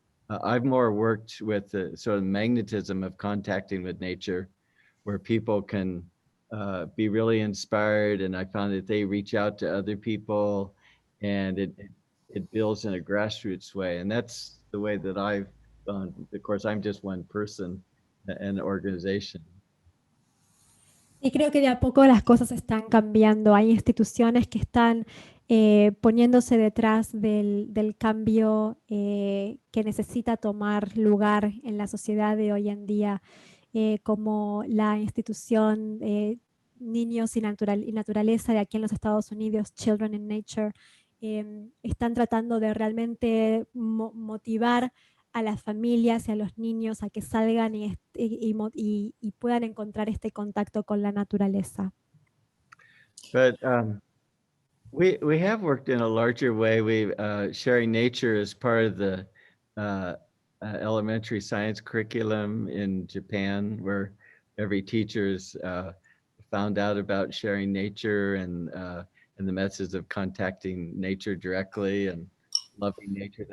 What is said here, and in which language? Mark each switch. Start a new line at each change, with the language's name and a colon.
English: I've more worked with the sort of magnetism of contacting with nature, where people can be really inspired, and I found that they reach out to other people, and it builds in a grassroots way, and that's the way that I've done. Of course, I'm just one person and organization.
Spanish: Y creo que de a poco las cosas están cambiando. Hay instituciones que están poniéndose detrás del cambio que necesita tomar lugar en la sociedad de hoy en día, como la institución Niños y Naturaleza de aquí en los Estados Unidos, Children in Nature. Están tratando de realmente motivar a las familias y a los niños a que salgan y puedan encontrar este contacto con la naturaleza.
English: But we have worked in a larger way. We sharing nature as part of the elementary science curriculum in Japan, where every teacher's found out about sharing nature and the methods of contacting nature directly and loving nature.